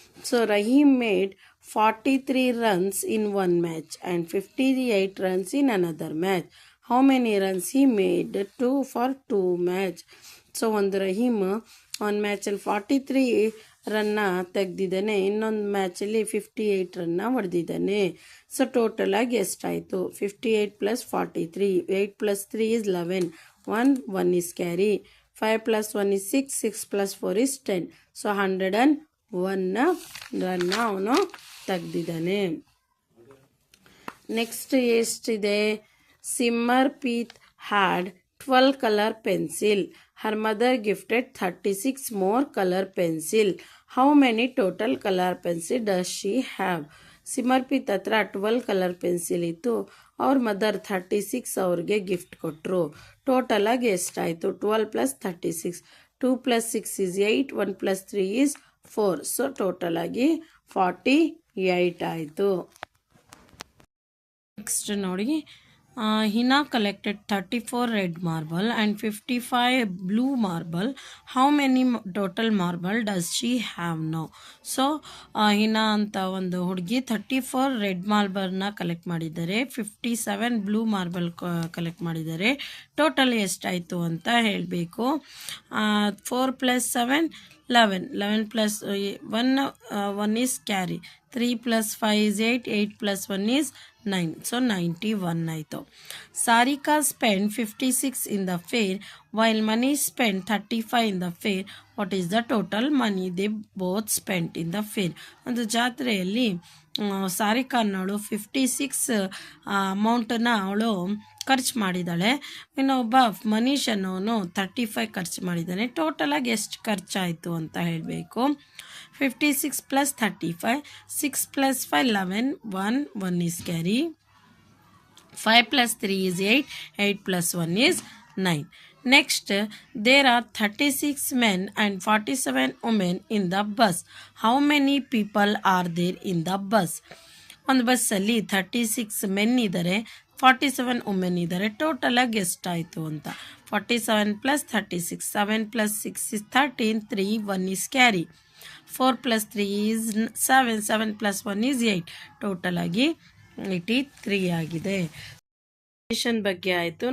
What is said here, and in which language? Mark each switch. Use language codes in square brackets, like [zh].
[en] So Rahim made 43 runs in one match and 58 runs in another match. How many runs he made for 2 match? [kn] So ಒಂದು ರಹೀಮ್ ಒಂದು ಮ್ಯಾಚಲ್ಲಿ 43 ರನ್ನ ತೆಗೆದಿದ್ದಾನೆ, ಇನ್ನೊಂದು ಮ್ಯಾಚಲ್ಲಿ 58 ರನ್ನ ಹೊಡೆದಿದ್ದಾನೆ. [en] so total [kn] ಆಗಿ ಎಷ್ಟಾಯಿತು, [en] 58 + 43, 8 + 3 is 11, 1 is carry, 5 + 1 is 6, 6 + 4 is 10. [kn] So 101 ರನ್ನ ಅವನು ತೆಗೆದಿದ್ದಾನೆ. [en] Next ಎಷ್ಟಿದೆ, Simarpreet had 12 color pencil. Her mother gifted 36 more color pencil. How many total color pencil does she have? [kn] ಸಿಮರ್ಪಿತ್ ಹತ್ರ 12 colour pencil ಇತ್ತು. ಅವ್ರ ಮದರ್ 36 ಅವ್ರಿಗೆ ಗಿಫ್ಟ್ ಕೊಟ್ಟರು. ಟೋಟಲಾಗಿ ಎಷ್ಟಾಯಿತು? [en] 12 + 36. 2 + 6 is 8. 1 + 3 is 4. [kn] ಸೊ ಟೋಟಲಾಗಿ 48 ಆಯಿತು. [en] Next ನೋಡಿ, Hina collected 34 red marble and 55 blue marble. How many total marble does she have now? [kn] So ಹಿನಾ ಅಂತ ಒಂದು ಹುಡುಗಿ 34 ರೆಡ್ ಮಾರ್ಬಲ್ನ ಕಲೆಕ್ಟ್ ಮಾಡಿದ್ದಾರೆ, 57 ಬ್ಲೂ ಮಾರ್ಬಲ್ ಕಲೆಕ್ಟ್ ಮಾಡಿದ್ದಾರೆ. ಟೋಟಲ್ ಎಷ್ಟಾಯಿತು ಅಂತ ಹೇಳಬೇಕು. 4 + 7 11. [en] 11 + 1 is carry. 3 + 5 is 8. 8 + 1 is 9. So [kn] 91 ಆಯಿತು. [en] Sarika spent 56 in the fair while Manish spent 35 in the fair. What is the total money they both spent in the fair? [kn] ಒಂದು ಜಾತ್ರೆಯಲ್ಲಿ ಸಾರಿಕಾ ಅನ್ನೋಳು 56 ಅಮೌಂಟನ್ನ ಅವಳು ಖರ್ಚು ಮಾಡಿದ್ದಾಳೆ. ಇನ್ನೊಬ್ಬ ಮನೀಶ್ ಅನ್ನೋನು 35 ಖರ್ಚು ಮಾಡಿದ್ದಾನೆ. ಟೋಟಲಾಗಿ ಎಷ್ಟು ಖರ್ಚಾಯಿತು ಅಂತ ಹೇಳಬೇಕು. 56 + 35. [en] 6 + 5 11. 1 is carry. 5 + 3 is 8. 8 + 1 is 9. Next, there are 36 men and 47 women in the bus. How many people are there in the bus? [kn] ಒಂದು ಬಸ್ಸಲ್ಲಿ 36 ಮೆನ್ ಇದ್ದಾರೆ, 47 ವುಮೆನ್ ಇದ್ದಾರೆ. ಟೋಟಲಾಗಿ ಎಷ್ಟಾಯಿತು ಅಂತ. 47 + 36. [en] 7 + 6 is 13. 3 1 is carry. 4 + 3 is 7. 7 + 1 is 8. [kn] ಟೋಟಲಾಗಿ 83 ಆಗಿದೆ. ಬಗ್ಗೆ ಆಯಿತು.